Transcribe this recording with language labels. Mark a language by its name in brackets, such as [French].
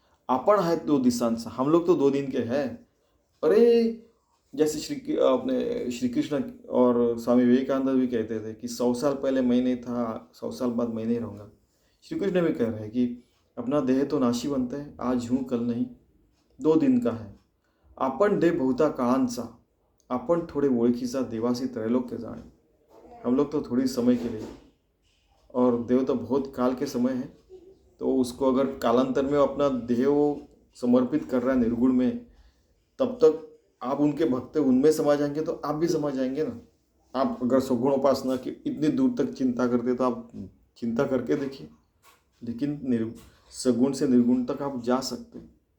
[Marathi] आपण आहेत 2 दिवसांचा, [Hindi] हम लोग तो 2 दिन के हैं। अरे जैसे श्री कृष्ण और स्वामी विवेकानंद भी कहते थे कि 100 साल पहले मैं नहीं था, 100 साल बाद मैं नहीं रहूँगा। श्री कृष्ण भी कह रहे हैं कि अपना देह तो नाशी बनता है, आज हूँ कल नहीं, 2 दिन का है। [Marathi] आपण दे बहुता काळांचा, आपण थोड़े ओळखीचा देवासी त्रैलोक्य जाणे। [Hindi] हम लोग तो थोड़ी समय के लिए, और देव तो बहुत काल के समय है, तो उसको अगर कालांतर में अपना देह समर्पित कर रहा है निर्गुण में, तब तक आप उनके भक्त उनमें समा जाएंगे तो आप भी समा जाएंगे ना। आप अगर सगुण उपासना की इतनी दूर तक चिंता करते तो आप चिंता करके देखिए, लेकिन सगुण से निर्गुण तक आप जा सकते हैं।